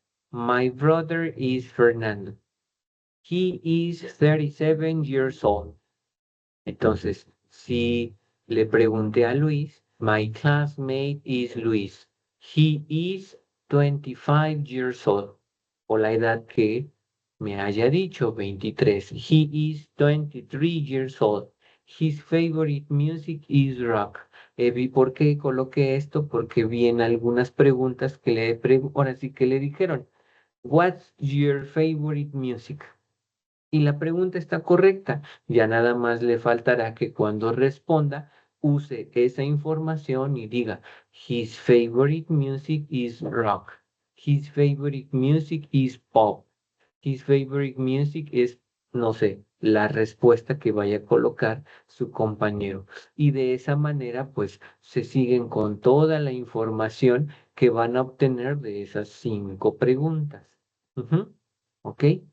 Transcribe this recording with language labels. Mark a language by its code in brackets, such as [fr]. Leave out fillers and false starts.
[en] My brother is Fernando. He is 37 years old. [es] Entonces, si le pregunté a Luis, [en] my classmate is Luis. He is 25 years old. [es] O la edad que me haya dicho, 23. [en] He is 23 years old. His favorite music is rock. [es] ¿Por qué coloqué esto? Porque vi en algunas preguntas que ahora sí que le dijeron, [en] what's your favorite music? [es] Y la pregunta está correcta. Ya nada más le faltará que cuando responda use esa información y diga, [en] his favorite music is rock. His favorite music is pop. His favorite music is, [es] no sé, la respuesta que vaya a colocar su compañero. Y de esa manera, pues, se siguen con toda la información que van a obtener de esas 5 preguntas. Ujú. ¿Ok?